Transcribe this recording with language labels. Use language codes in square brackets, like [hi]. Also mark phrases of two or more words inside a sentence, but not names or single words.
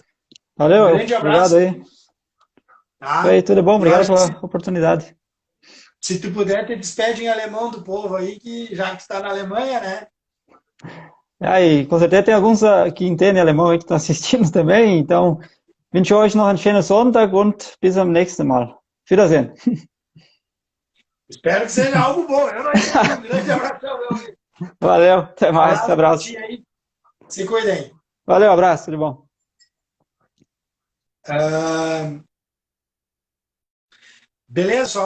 [pt] Valeu, um grande abraço. Obrigado aí. Tá? Isso aí, tudo bom, obrigado pela oportunidade. Se tu puder, te despede em alemão do povo aí, que já que está na Alemanha, né? E com certeza tem alguns que entendem alemão aí que estão assistindo também, então [de] wünsche euch noch einen schönen Sonntag und bis am nächsten Mal. Auf Wiedersehen. [pt] Espero que seja algo bom. Eu não entendi. Um grande abraço, meu amigo. Valeu, até mais, abraço. Aí. Se cuidem. Valeu, abraço, tudo bom. Beleza, pessoal?